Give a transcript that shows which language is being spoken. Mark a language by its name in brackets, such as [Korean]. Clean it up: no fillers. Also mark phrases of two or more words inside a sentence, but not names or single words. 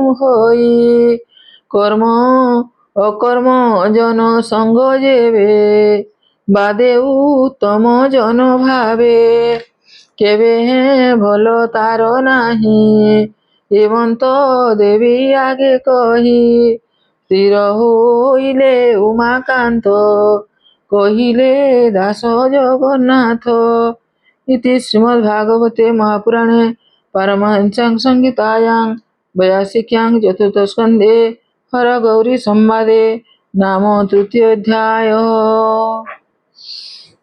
[Odia] ହୋଇ କର୍ମ ଅକର୍ମ ଜନ ସଙ୍ଗ ଯେବେ ବାଦେ ଉତ୍ତମ ଜନ ଭାବେ କେବେ ଭଲ ତାର ନାହିଁ ଏମନ୍ତ ଦେବୀ ଆଗେ କହି ସ୍ଥିର ହୋଇଲେ ଉମାକାନ୍ତ କହିଲେ ଦାସ ଜଗନ୍ନାଥ। [Sanskrit] इति श्रीमद्भागवते महापुराणे पारमहंस्यां संहितायां वैयासिक्यां चतुर्थस्कन्धे हरगौरी संवादे नाम तृतीयोऽध्यायः।